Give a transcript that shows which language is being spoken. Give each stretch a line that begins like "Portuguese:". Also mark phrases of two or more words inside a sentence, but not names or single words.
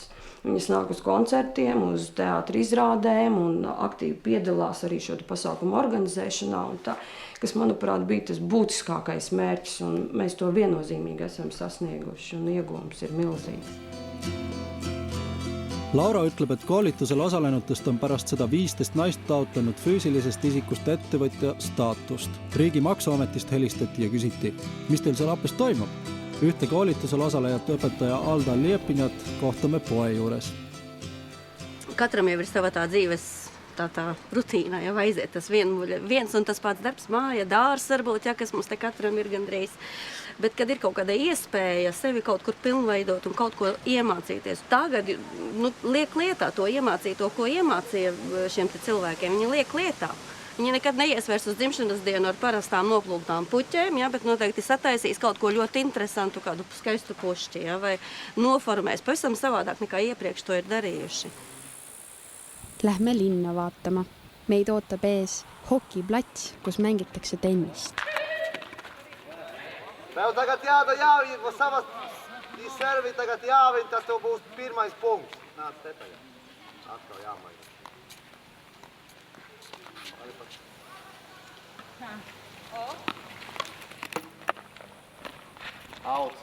Latvian: Viņas nāk uz koncertiem, uz teātra izrādēm un aktīvi piedalās arī šo pasākumu organizēšanā. Un tā, kas, manuprāt, bija tas būtiskākais mērķis, un mēs to viennozīmīgi esam sasnieguši, un iegūms ir milzīgs.
Estonian: Laura ütleb, et koolitusel osalenutest on pärast seda 15 naist taotlenud füüsilisest isikust ettevõtja staatust. Riigi maksuametist helistati ja küsiti, mis teil seal Apes toimub? Ühte koolitusel osalejat õpetaja Alda Liepinat kohtame poe juures.
Latvian: Katram jau ir sava tā dzīves tā rutīna, jau aiziet tas viens un tas pats darbs, māja, dārs varbūt, ja, kas mums te katram ir gandrīz. Bet, kad ir kaut kāda iespēja sevi kaut kur pilnveidot un kaut ko iemācīties, tagad liek lietā to iemācīto, ko iemācīja šiem te cilvēkiem, viņi liek lietā. Viņi nekad neies vairs uz dzimšanas dienu ar parastām noplūktām puķēm, ja, bet noteikti sataisīs kaut ko ļoti interesantu, kādu skaistu pušķi, ja, vai noformēs pavisam savādāk nekā iepriekš to ir darījuši.
Estonian: Lähme linna vaatama. Meid ootab ees hokiplats, kus mängitakse tennist.
Latvian: Tev tagad jāiet no savas servi, tagad jāvien, tad tev būs pirmais punkts. Nāc te tagad. Atkal jāmaina. Auts.